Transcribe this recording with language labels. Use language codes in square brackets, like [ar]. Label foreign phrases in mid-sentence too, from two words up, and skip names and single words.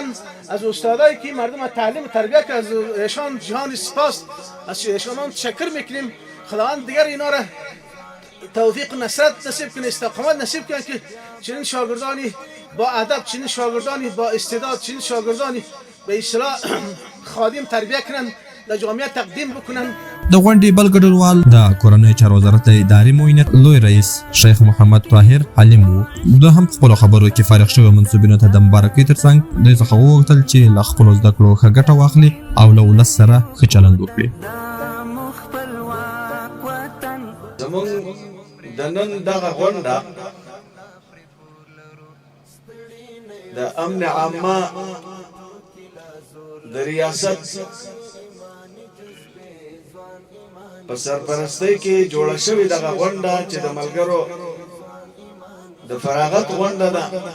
[fa] از استادایی که مردم تعلیم و تربیت که از ایشان جهان سپاس از ایشان تشکر میکنیم. خداوند دیگر اینا را توفیق و نصرت نصیب کنه، استقامت نصیب کنه که چنین شاگردانی با ادب، چنین شاگردانی با استعداد، چنین شاگردانی به اصطلاح خادم تربیت کنن، د جامعه تقدیم بکنن. [ps] د غونډې بل ګډونوال د کورنیو چارو وزارت د اداري معاونیت لوی رئیس شیخ محمد طاهر حلیم وو. ده هم خپلو خبرو کې فارغ شویو منصوبینو ته د مبارکۍ ترڅنګ دوی څخه وغوښتل چې له خپلو زده کړو ښه ګټه واخلي او له ولس سره ښه چلند وکړي. زموږ د نن دغه غونډه د امن عامه د ریاست په سرپرستۍ کې جوړه شوې دغه غونډه چې د ملګرو د فراغت غونډه ده